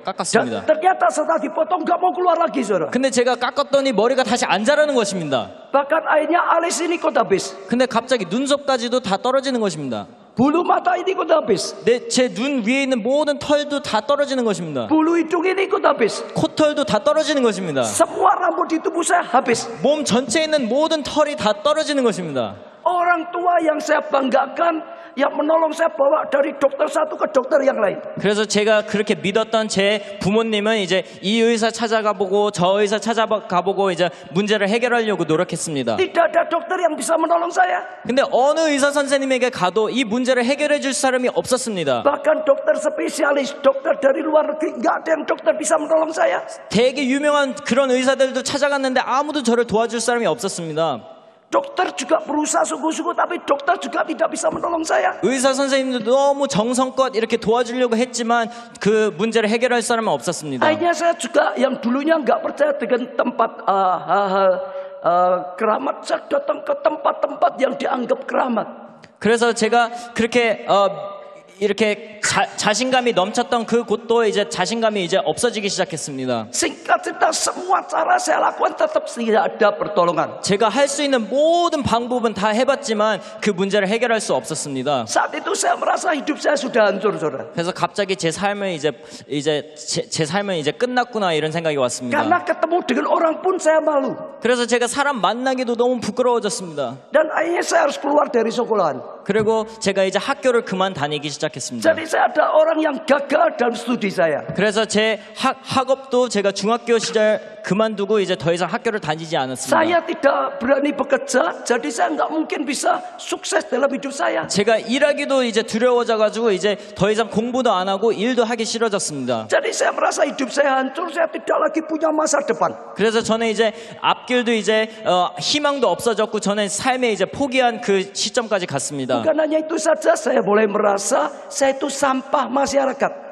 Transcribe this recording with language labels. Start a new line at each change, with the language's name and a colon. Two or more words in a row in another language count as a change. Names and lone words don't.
Indonesian: Dan
Korean: 깎았습니다.
Indonesian: ternyata setelah dipotong nggak mau keluar lagi saudara.
Korean: 근데 제가 깎았더니 머리가 다시 안 자라는 것입니다.
Indonesian: Bahkan akhirnya alis ini kok habis.
Korean: 근데 갑자기 눈썹까지도 다 떨어지는 것입니다.
Indonesian: Bulu mata ini ikut habis.
Korean: 제 눈 위에 있는 모든 털도 다 떨어지는 것입니다.
Indonesian: Bulu hidung ini ikut habis.
Korean: 코털도 다 떨어지는 것입니다.
Indonesian: Semua rambut di tubuh saya habis.
Korean: 몸 전체에 있는 모든 털이 다 떨어지는 것입니다.
Indonesian: Orang tua yang saya banggakan, yang menolong saya bawa dari dokter satu ke dokter yang lain.
Korean: 그래서 제가 그렇게 믿었던 제 부모님은 이제 이 의사 찾아가보고 저 의사 찾아가보고 이제 문제를 해결하려고 노력했습니다.
Indonesian: Tidak ada dokter yang bisa menolong saya.
Korean: 근데 어느 의사 선생님에게 가도 이 문제를 해결해 줄 사람이 없었습니다.
Indonesian: Bahkan dokter spesialis, dokter dari luar negeri, nggak ada yang dokter bisa menolong saya.
Korean: 되게 유명한 그런 의사들도 찾아갔는데 아무도 저를 도와줄 사람이 없었습니다.
Indonesian: Dokter juga berusaha sungguh-sungguh, tapi dokter juga tidak bisa menolong saya.
Korean: 의사 선생님도 너무 정성껏 이렇게 도와주려고 했지만 그 문제를 해결할 사람은 없었습니다.
Indonesian: Akhirnya saya juga yang dulunya nggak percaya dengan tempat keramat, saya datang ke tempat-tempat yang dianggap keramat.
Korean: 그래서 제가 그렇게 이렇게 자신감이 넘쳤던 그 곳도 이제 자신감이 이제 없어지기 시작했습니다.
Indonesian: Singkat cerita, semua cara saya lakukan tetap tidak ada pertolongan.
Korean: 제가 할 수 있는 모든 방법은 다 해봤지만 그 문제를 해결할 수 없었습니다.
Indonesian: Saat itu saya merasa hidup saya sudah hancur, saudara.
Korean: 그래서 갑자기 제 삶은 제 삶은 이제 끝났구나 이런 생각이 왔습니다.
Indonesian: Karena ketemu dengan orang pun saya malu.
Korean: 그래서 제가 사람 만나기도 너무 부끄러워졌습니다.
Indonesian: Dan akhirnya saya harus keluar dari sekolahan.
Korean: 그리고 제가 이제 학교를 그만 다니기 시작했습니다.
Indonesian: Jadi saya ada orang yang gagal dalam studi saya.
Korean: 그래서 제 학업도 제가 중학교 시절 그만두고 이제 더 이상 학교를 다니지 않았습니다.
Indonesian: Saya tidak berani bekerja, jadi saya nggak mungkin bisa sukses dalam hidup saya.
Korean: 제가 일하기도 이제 두려워져가지고 이제 더 이상 공부도 안 하고 일도 하기 싫어졌습니다.
Indonesian: Jadi saya merasa hidup saya hancur, saya tidak lagi punya masa depan.
Korean: 그래서 저는 이제 앞길도 이제 희망도 없어졌고 저는 삶에 이제 포기한 그 시점까지 갔습니다.
Indonesian: Bukan hanya itu saja, saya mulai merasa saya itu sampah masyarakat.